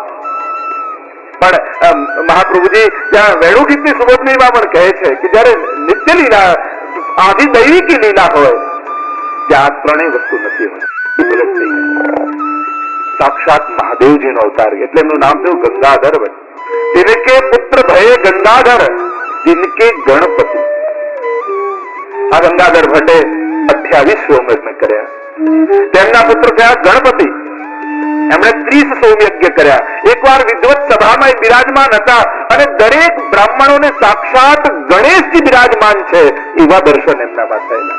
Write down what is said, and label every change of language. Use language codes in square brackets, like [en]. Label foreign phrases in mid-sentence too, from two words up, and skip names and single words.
[gu] પણ મહાપ્રભુજી ત્યાં વેણુ ગીતની સુબોધનીમાં પણ કહે છે કે જયારે નિત્ય લીલા આદિ દૈવિકી લીલા હોય ત્યાં 3 વસ્તુ નથી હોતી. સાક્ષાત મહાદેવજીનો અવતાર, એટલે એમનું નામ થયું ગંગાધર. [hi] जिनके पुत्र भये गंगाधर, जिनके गणपति [gu] આ ગંગાધર ભટ્ટે 28 સોમયજ્ઞ કર્યા. તેમના પુત્ર થયા ગણપતિ, એમણે 30 સોમયજ્ઞ કર્યા. એકવાર વિદ્વત સભામાં બિરાજમાન હતા અને દરેક બ્રાહ્મણોને સાક્ષાત ગણેશજી બિરાજમાન છે એવા દર્શન એમનામાં થયેલા.